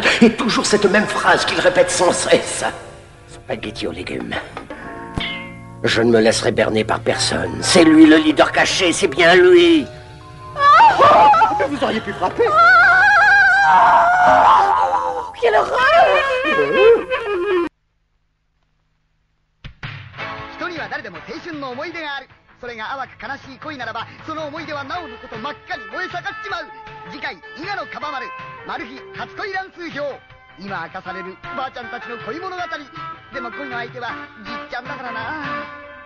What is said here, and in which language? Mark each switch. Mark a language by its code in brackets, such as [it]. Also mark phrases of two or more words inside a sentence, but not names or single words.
[fr] Et toujours cette même phrase qu'il répète sans cesse. Spaghetti aux légumes. Je ne me laisserai berner par personne. C'est lui le leader caché, c'est bien lui. Vous auriez pu frapper. Quelle horreur! [ja] 人には誰でも青春の思い出がある。それが淡く悲しい恋ならば、その思い出はなおのこと真っ赤に燃え盛っちまう。次回、伊賀のカバ丸、マル秘初恋乱数表。今明かされるばあちゃんたちの恋物語。でも恋の相手はじっちゃんだからな。